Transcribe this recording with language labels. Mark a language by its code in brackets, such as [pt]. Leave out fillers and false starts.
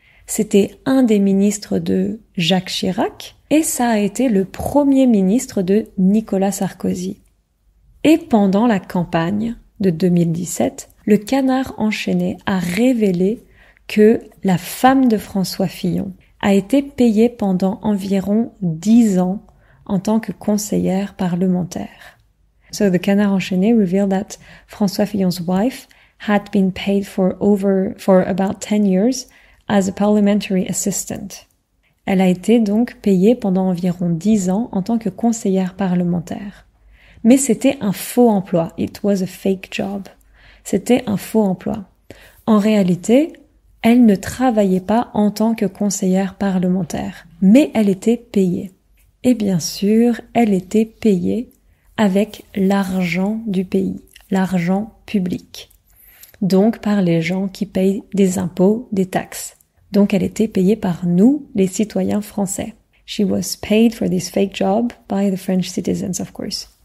[fr] C'était un des ministres de Jacques Chirac et ça a été le Premier ministre de Nicolas Sarkozy. Et pendant la campagne de 2017, le Canard enchaîné a révélé que la femme de François Fillon a été payée pendant environ 10 ans en tant que conseillère parlementaire. [en] So the Canard enchaîné revealed that François Fillon's wife had been paid for about 10 years as a parliamentary assistant. [fr] Elle a été donc payée pendant environ 10 ans en tant que conseillère parlementaire. Mais c'était un faux emploi. [en] It was a fake job. [fr] C'était un faux emploi. En réalité, elle ne travaillait pas en tant que conseillère parlementaire, mais elle était payée. Et bien sûr, elle était payée avec l'argent du pays, l'argent public. Donc par les gens qui payent des impôts, des taxes. Donc elle était payée par nous, les citoyens français. [en] She was paid for this fake job by the French citizens, of course.